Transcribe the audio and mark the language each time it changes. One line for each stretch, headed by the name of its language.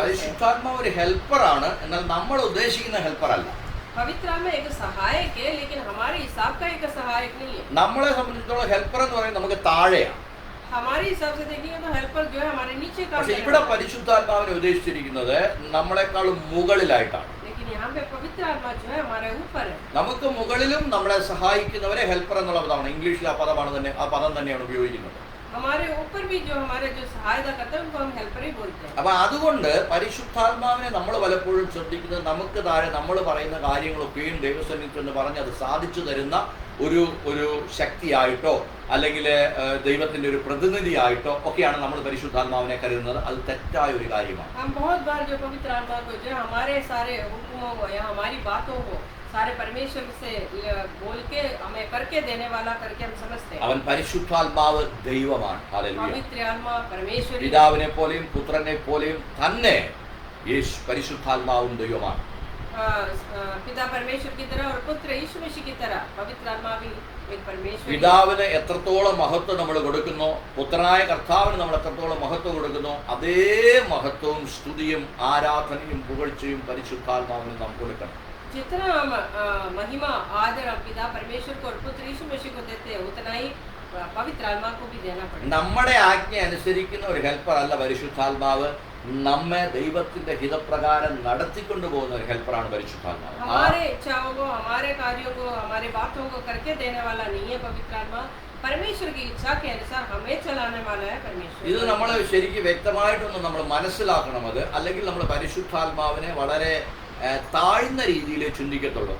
Malayalam: പരിശുദ്ധാത്മാവ് ഒരു ഹെൽപ്പറാണ്, എന്നാൽ നമ്മൾ ഉദ്ദേശിക്കുന്ന ഹെൽപ്പർ അല്ല.
Hindi: पवित्र आत्मा एक सहायक है, लेकिन हमारे हिसाब का एक सहायक नहीं है।
Malayalam: നമ്മളെ സംബന്ധിച്ചിടത്തോളം ഹെൽപ്പർ എന്ന് പറയുന്നത് നമുക്ക് താഴെയാണ്.
Hindi: हमारे हिसाब से देखिए तो हेल्पर जो है हमारे नीचे काम
Malayalam: പക്ഷെ
Hindi: करने
Malayalam: ഇവിടെ
Hindi: वाला है।
Malayalam: പരിശുദ്ധാത്മാവിനെ ഉദ്ദേശിച്ചിരിക്കുന്നത് നമ്മളെക്കാളും മുകളിലായിട്ടാണ്.
Hindi: लेकिन यहाँ पे पवित्र आत्मा जो है हमारे ऊपर है।
Malayalam: നമുക്ക് മുകളിലും നമ്മളെ സഹായിക്കുന്നവരെ ഹെൽപ്പർ എന്നുള്ള പദമാണ്, ഇംഗ്ലീഷിൽ ആ പദം തന്നെയാണ് ഉപയോഗിക്കുന്നത്.
Hindi: हमारे ऊपर भी जो हमारे जो सहायता करते हैं उनको हम हेल्पर ही बोलते हैं।
Malayalam: അപ്പൊ അതുകൊണ്ട് പരിശുദ്ധാത്മാവിനെ നമ്മൾ പലപ്പോഴും ശ്രദ്ധിക്കുന്നത് നമുക്ക് താഴെ നമ്മൾ പറയുന്ന കാര്യങ്ങളൊക്കെയും ദൈവസന്നിധിയിൽ എന്ന് പറഞ്ഞ് അത് സാധിച്ചു തരുന്ന ഒരു ശക്തിയായിട്ടോ അല്ലെങ്കിൽ ദൈവത്തിന്റെ ഒരു പ്രതിനിധിയായിട്ടോ ഒക്കെയാണ് നമ്മൾ പരിശുദ്ധാത്മാവിനെ കരുതുന്നത്. അത് തെറ്റായ ഒരു കാര്യമാണ്.
Hindi: हम बहुत बार जो पवित्र आत्मा को जो हमारे सारे हुक्मों को या हमारी बातों को सारे परमेश्वर से बोल के हमें करके देने वाला करके हम समझते हैं।
Malayalam: അവൻ പരിശുദ്ധാത്മാവ് ദൈവമാണ്. ഹല്ലേലൂയ.
Hindi: पवित्र आत्मा परमेश्वर
Malayalam: പിതാവിനെ പോലെയും പുത്രനെ പോലെയും തന്നെ യേശു പരിശുദ്ധാത്മാവും ദൈവമാണ്.
Hindi: पिता परमेश्वर की तरह और पुत्र यीशु मसीह की तरह पवित्र आत्मा भी एक परमेश्वर।
Malayalam: പിതാവിന് എത്രത്തോളം മഹത്വം നമ്മൾ കൊടുക്കുന്നു, പുത്രനായ കർത്താവിന് നമ്മൾ എത്രത്തോളം മഹത്വം കൊടുക്കുന്നു, അതേ മഹത്വവും സ്തുതിയും ആരാധനയും പുകഴ്ചയും പരിശുദ്ധാത്മാവിന് നാം കൊടുക്കണം.
Hindi: जितना हम महिमा आदर पिता परमेश्वर को और पुत्र यीशु मसीह को देते हैं उतना ही पवित्र आत्मा को भी देना पड़ेगा।
Malayalam: നമ്മുടെ ആജ്ഞ അനുസരിക്കുന്ന ഒരു ഹെൽപ്പർ അല്ല പരിശുദ്ധാത്മാവ്, നമ്മെ ദൈവത്തിന്റെ ഹിതപ്രകാരം നടത്തിക്കൊണ്ടു പോകുന്ന ഒരു ഹെൽപ്പറാണ് പരിശുദ്ധാത്മാവ്.
Hindi: हमारे इच्छाओं को, हमारे कार्यों को, हमारे बातों को करके देने वाला नहीं है पवित्र आत्मा, परमेश्वर की इच्छा के अनुसार हमें चलाने वाला है परमेश्वर।
Malayalam: ഇത് നമ്മൾ ശരിക്കും വ്യക്തമായിട്ടൊന്ന് നമ്മൾ മനസ്സിലാക്കണം. അത് അല്ലെങ്കിൽ നമ്മൾ പരിശുദ്ധാത്മാവിനെ വളരെ താഴ്ന്ന രീതിയിൽ ചിന്തിക്കത്തുള്ളൂ.